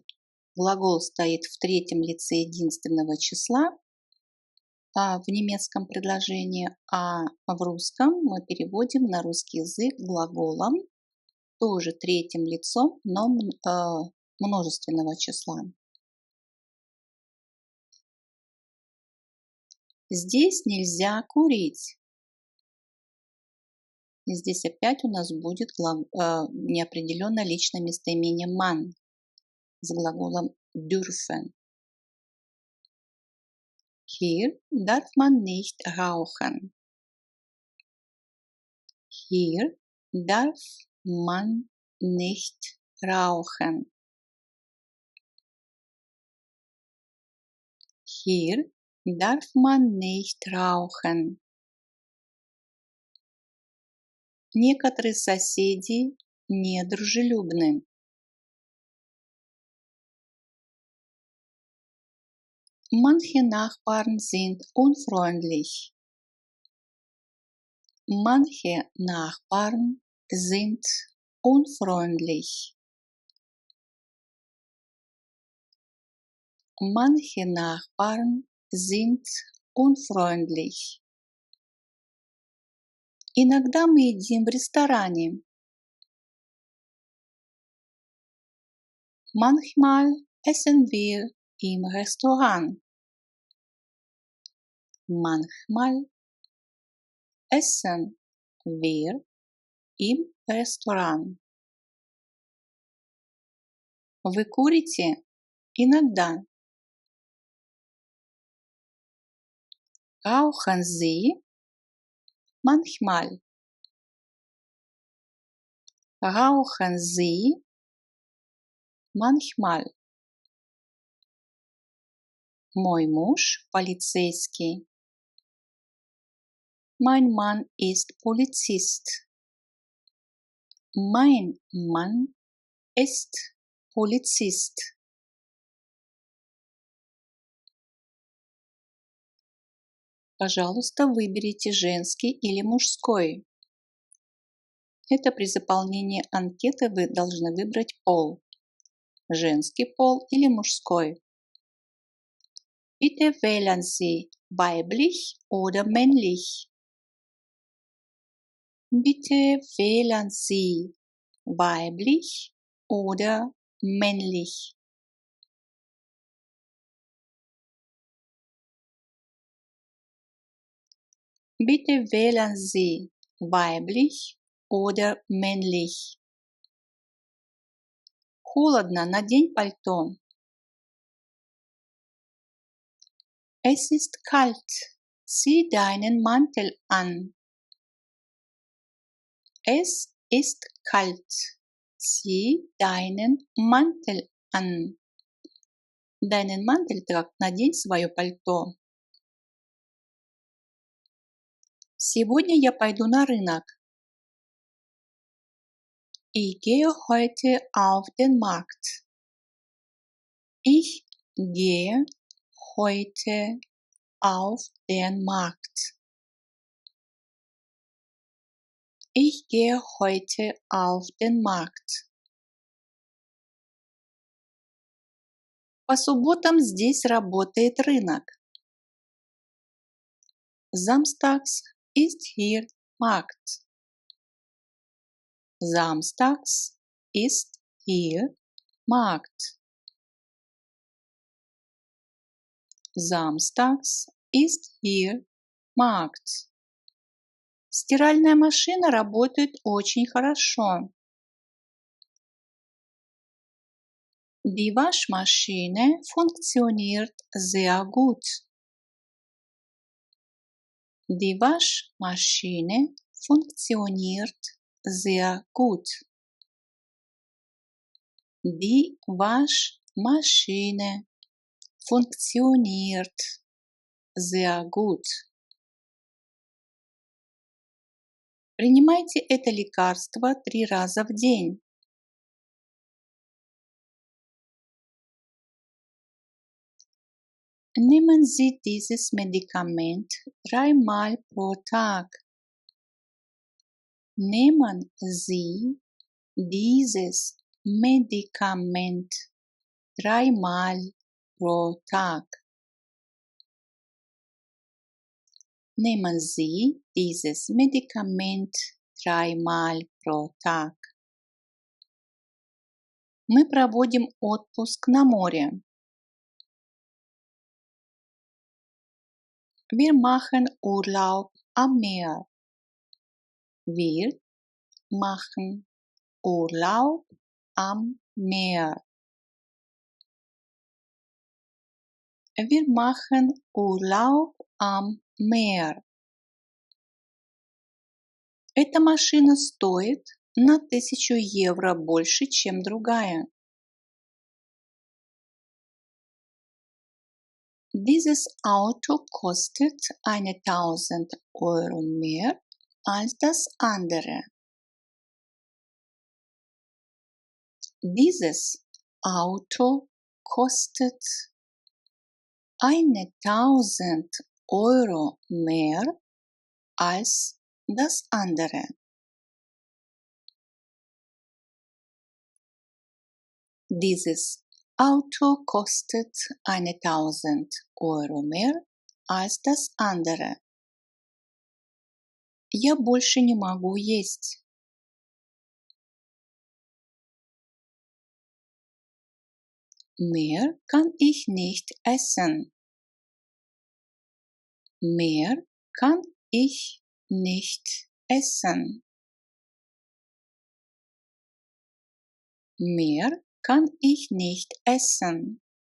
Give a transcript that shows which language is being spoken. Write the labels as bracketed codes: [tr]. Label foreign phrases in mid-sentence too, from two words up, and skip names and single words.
[ru] Глагол стоит в третьем лице единственного числа в немецком предложении, а в русском мы переводим на русский язык глаголом тоже третьим лицом, но множественного числа. Здесь нельзя курить. И здесь опять у нас будет неопределенное личное местоимение man с глаголом dürfen. [de] Hier darf man nicht rauchen. Hier darf man nicht rauchen. Hier darf man nicht rauchen. [ru] Некоторые соседи недружелюбны. [de] Manche Nachbarn sind unfreundlich. Manche Nachbarn sind unfreundlich. Manche Nachbarn sind unfreundlich. [ru] Иногда мы едим в ресторане. [de] Manchmal essen wir im Restaurant. Manchmal essen wir im Restaurant. [ru] Вы курите? Иногда. [de] Rauchen Sie? Manchmal. Rauchen Sie? Manchmal. [ru] Мой муж полицейский. [de] Mein Mann ist Polizist. Mein Mann ist Polizist. [ru] Пожалуйста, выберите женский или мужской. Это при заполнении анкеты вы должны выбрать пол. Женский пол или мужской. [de] Bitte wählen Sie weiblich oder männlich. Bitte wählen Sie weiblich oder männlich. Bitte wählen Sie weiblich oder männlich. [ru] Холодно, надень пальто. [de] Es ist kalt, zieh deinen Mantel an. Es ist kalt, zieh deinen Mantel an. Deinen Mantel [ru] трakt, надень свое пальто. Сегодня я пойду на рынок. [de] Ich gehe heute auf den Markt. Ich gehe heute auf den Markt. Ich gehe heute auf den Markt. [ru] По субботам здесь работает рынок. [de] Samstags ist hier Markt. Samstags ist hier Markt. Samstags ist hier Markt. [ru] Стиральная машина работает очень хорошо. [de] Die Waschmaschine funktioniert sehr gut. Die Waschmaschine funktioniert sehr gut. Die Waschmaschine funktioniert sehr gut. [ru] Принимайте это лекарство 3 раза в день. [de] Nehmen Sie dieses Medikament 3-mal pro Tag. Nehmen Sie dieses Medikament 3-mal pro Tag. Nehmen Sie dieses Medikament 3-mal pro Tag. [ru] Мы проводим отпуск на море. [de] Wir machen Urlaub am Meer. Wir machen Urlaub am Meer. Wir machen Urlaub am Meer. [ru] Эта машина стоит на 1000 евро больше, чем другая. [de] Dieses Auto kostet 1000 Euro mehr als das andere. Dieses Auto kostet 1000 Euro mehr als das andere. Dieses Auto kostet 1000 Euro mehr als das andere. [ru] Я больше не могу есть. [de] Mehr kann ich nicht essen. Mehr kann ich nicht essen. Mehr kann ich nicht essen.